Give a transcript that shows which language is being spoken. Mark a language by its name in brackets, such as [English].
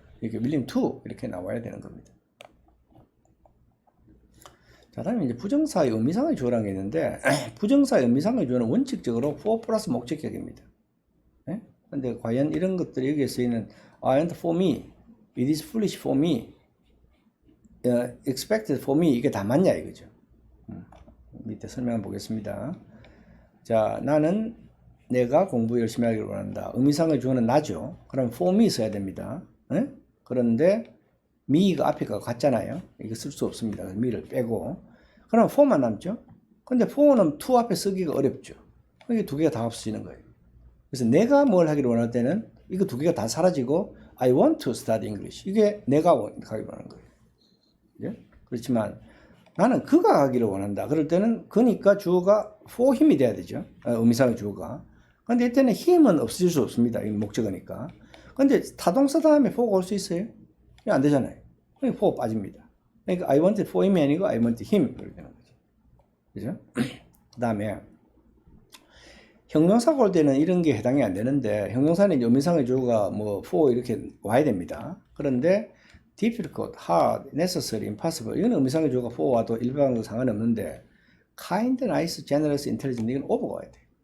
[Korean] 이렇게 [English] willing to [Korean] 이렇게 나와야 되는 겁니다. 자, 다음에 이제 부정사의 의미상의 주어라는 게 있는데 부정사의 의미상의 주어는 원칙적으로 for 플러스 목적격입니다. 근데 과연 이런 것들이 여기에 쓰이는 [English] and for me, it is foolish for me, [Korean] expected for me 이게 다 맞냐 이거죠. 밑에 설명 보겠습니다. 자, 나는 내가 공부 열심히 하기를 원한다. 의미상의 주어는 나죠. 그럼 [English] for me [Korean] 써야 됩니다. 그런데 me가 앞에가 같잖아요. 이거 쓸 수 없습니다. me를 빼고 그럼 for만 남죠. 근데 for는 to 앞에 쓰기가 어렵죠. 이게 두 개가 다 없어지는 거예요. 그래서 내가 뭘 하기를 원할 때는 이거 두 개가 다 사라지고 [English] I want to study English [Korean] 이게 내가 하기를 원하는 거예요. 그죠? 그렇지만 나는 그가 하기를 원한다. 그럴 때는 그니까 주어가 [English] for him [Korean] 이 돼야 되죠. 의미상의 주어가. 근데 이때는 him은 없어질 수 없습니다. 이 목적어니까. 근데 타동사 다음에 for가 올 수 있어요? 안 되잖아요. 그러니까 for 빠집니다. 그러니까 [English] I wanted for him [Korean] 이 아니고 [English] I wanted him [Korean] 이렇게 되는 거죠. 그죠? 그 다음에 형용사가 올 때는 이런 게 해당이 안 되는데 형용사는 의미상의 주어가 뭐 for 이렇게 와야 됩니다. 그런데 difficult, hard, necessary, impossible 이건 의미상의 주어가 for 와도 일반적으로 상관없는데 kind, nice, generous, intelligent 이건 over가 와야 돼요.